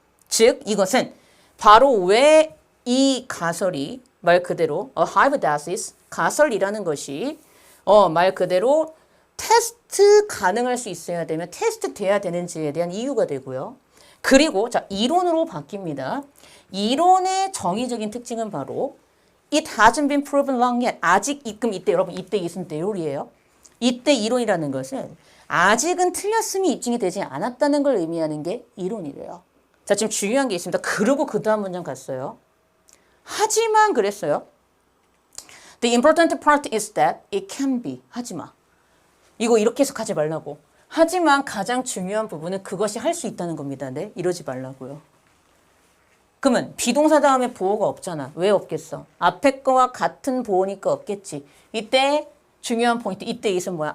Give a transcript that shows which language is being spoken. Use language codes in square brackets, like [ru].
[ko] 즉 이것은 바로 왜 이 가설이 말 그대로 hypothesis, 가설이라는 것이 말 그대로 테스트 가능할 수 있어야 되면 테스트 돼야 되는지에 대한 이유가 되고요. 그리고 자 이론으로 바뀝니다. 이론의 정의적인 특징은 바로 [en] it hasn't been proven wrong yet. [ko] 아직 이때 여러분 이때 이것은 theory예요. 이때 이론이라는 것은 아직은 틀렸음이 입증이 되지 않았다는 걸 의미하는 게 이론이래요. 자 지금 중요한 게 있습니다. 그리고 그 다음 문장 갔어요. 하지만 그랬어요. [en] The important part is that it can be. [ko] 하지마. 이거 이렇게 해석하지 말라고. 하지만 가장 중요한 부분은 그것이 할 수 있다는 겁니다. 네, 이러지 말라고요. 그러면 비동사 다음에 보어가 없잖아. 왜 없겠어? 앞에 거와 같은 보어니까 없겠지. 이때 중요한 포인트. 이때 이것은 뭐야?